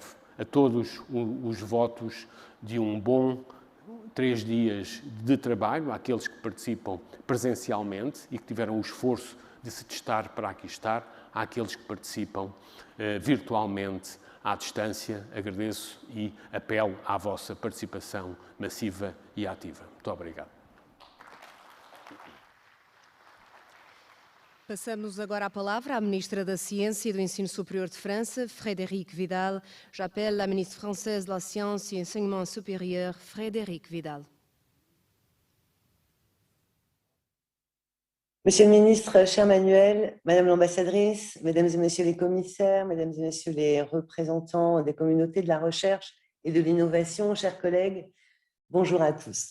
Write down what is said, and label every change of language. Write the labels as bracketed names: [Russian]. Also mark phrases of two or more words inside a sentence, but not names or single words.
[Portuguese] A todos os votos de um bom 3 dias de trabalho, àqueles que participam presencialmente e que tiveram o esforço de se testar para aqui estar, àqueles que participam virtualmente à distância, agradeço e apelo à vossa participação massiva e ativa. Muito obrigado. Passamos agora a palavra à Ministra da Ciência e do Ensino Superior de França, Frédérique Vidal. [French] J'appelle la ministre française de la Science et Enseignement Supérieur, Frédérique Vidal. Monsieur le ministre, cher Manuel, Madame l'ambassadrice, Mesdames et Messieurs les commissaires, Mesdames et Messieurs les représentants des communautés de la recherche et de l'innovation, chers collègues, bonjour à tous.